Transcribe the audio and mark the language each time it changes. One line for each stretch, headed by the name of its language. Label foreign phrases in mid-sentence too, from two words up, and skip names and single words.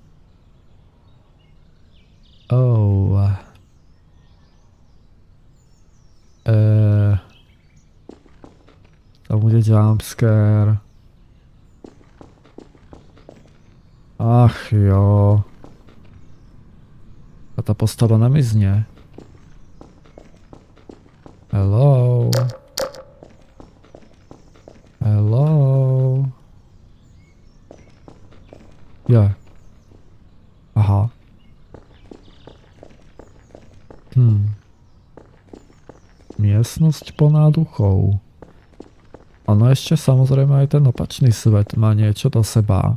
Czech: Oh. Tam bude jumpscare. Ach jo. A ta postava nemizne. Hello. Hello. Ja. Aha.
Slovak: Miestnosť plná duchov. Ono ešte samozrejme aj ten opačný svet má niečo do seba.